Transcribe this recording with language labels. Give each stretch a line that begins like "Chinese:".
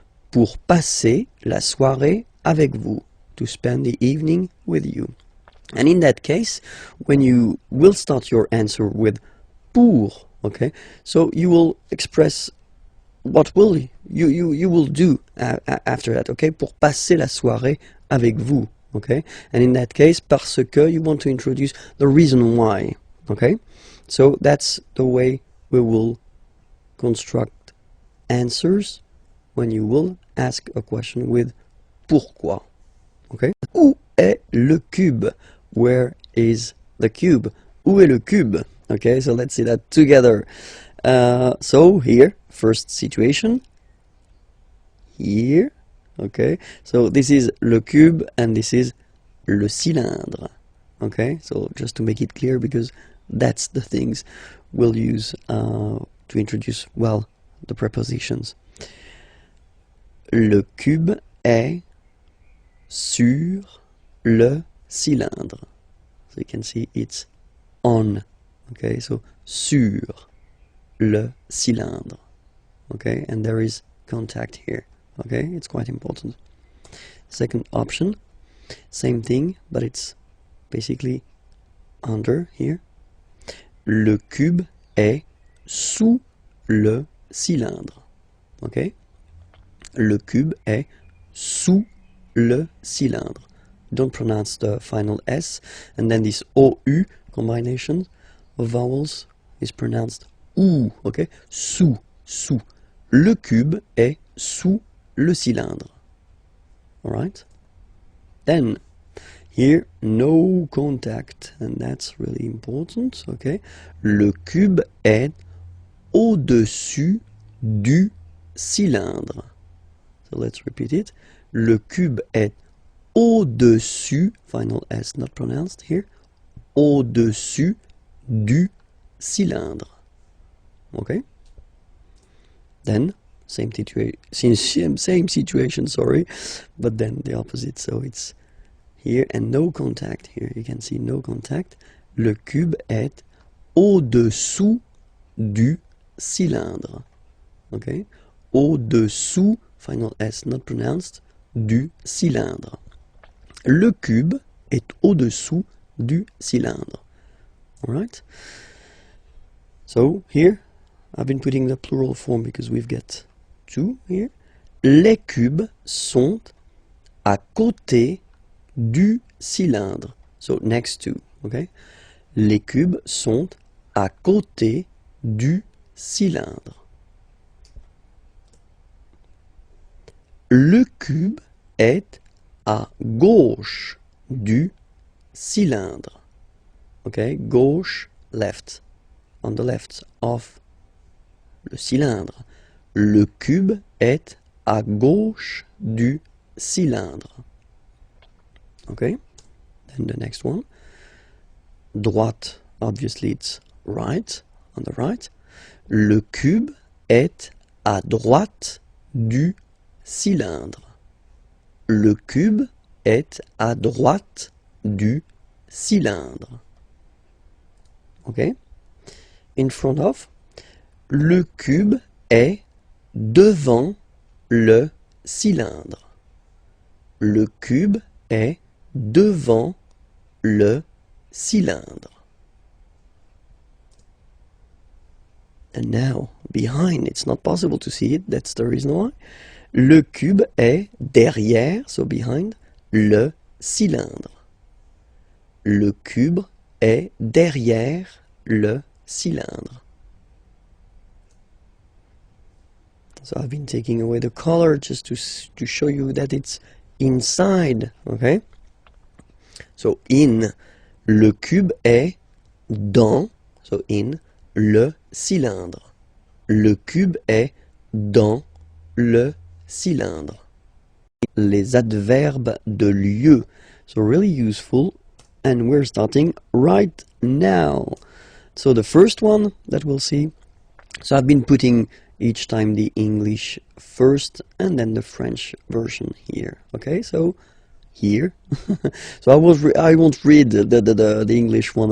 French: Pour passer la soirée avec vous,
English: to spend the evening with you. And in that case, when you will start your answer with pour, okay, so you will express what will you will do after that, okay?
French: Pour passer la soirée avec vous, okay?
English: And in that case,
French: parce que,
English: you want to introduce the reason why, okay? So that's the way we will construct answers when you will ask a question with pourquoi, okay?
French: Où est le cube?
English: Where is the cube?
French: Où est le cube?
English: Okay, so let's see that together. So here, first situation, here, okay, so this is le cube and this is le cylindre, okay, so just to make it clear, because that's the things we'll use to introduce, well, the prepositions.
French: Le cube est sur le cylindre.
English: So you can see it's on, okay, so
French: sur le cylindre,
English: okay, and there is contact here, okay, it's quite important. Second option, same thing, but it's basically under here.
French: Le cube est sous le cylindre, okay, le cube est sous le cylindre.
English: Don't pronounce the final S, and then this OU combination of vowels is pronounced OU, okay?
French: Sous, sous. Le cube est sous le cylindre.
English: Alright? Then, here, no contact, and that's really important, okay?
French: Le cube est au-dessus du cylindre.
English: So let's repeat it.
French: Le cube est au-dessus,
English: final S not pronounced here,
French: au-dessus du cylindre.
English: Okay? Then, same situation, sorry, but then the opposite, so it's here and no contact here. You can see no contact.
French: Le cube est au-dessous du cylindre. Okay?
English: Au-dessous, final S not pronounced,
French: du cylindre. Le cube est au-dessous du cylindre.
English: Alright? So here, I've been putting the plural form because we've got two here.
French: Les cubes sont à côté du cylindre.
English: So next to, okay?
French: Les cubes sont à côté du cylindre. Le cube est à gauche du cylindre.
English: Okay, gauche, left. On the left of le cylindre.
French: Le cube est à gauche du cylindre.
English: Okay, then the next one. Droite, obviously it's right, on the right.
French: Le cube est à droite du cylindre. Le cube est à droite du cylindre. Okay?
English: In front of,
French: le cube est devant le cylindre. Le cube est devant le cylindre.
English: And now, behind, it's not possible to see it, that's the reason why.
French: Le cube est derrière,
English: so behind,
French: le cylindre. Le cube est derrière le cylindre.
English: So I've been taking away the color just to show you that it's inside, okay? So in,
French: le cube est dans, so in, le cylindre. Le cube est dans le cylindre. Les adverbes de lieu.
English: So really useful. And we're starting right now. So the first one that we'll see. So I've been putting each time the English first and then the French version here. Okay, so here. So I won't read the English one.